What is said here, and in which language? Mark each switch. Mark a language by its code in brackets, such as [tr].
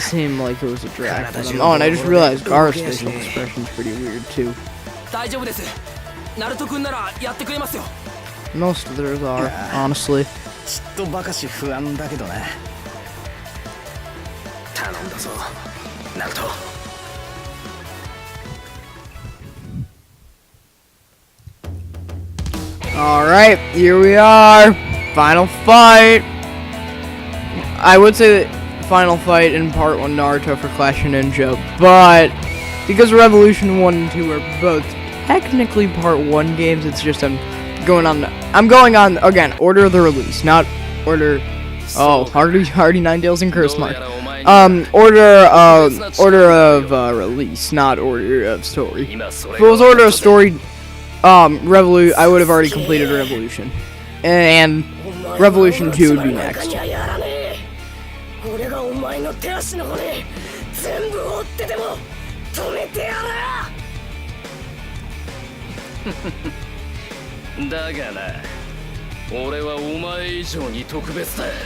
[en] seem like it was a drag for them. Oh, and I just realized Gar's facial expression's pretty weird too. [ja] 大丈夫です。ナルト君ならやってくれますよ。 [en] Most of theirs are, honestly. [ja] ちっとばかし不安だけどな。頼んだぞナルト。 [en] Alright, here we are. Final fight. I would say that final fight in part 1 Naruto for Clash of Ninja, but because Revolution 1 and 2 are both technically part 1 games, it's just I'm going on again, order of the release, not order. Oh, already Ninetales and Curse Mark. Order of release, not order of story. If it was order of story, I would have already completed Revolution, and Revolution 2 would be next. [ja] 俺がお前の手足の骨全部折ってでも止めてやる。だがな、俺はお前以上に特別だ。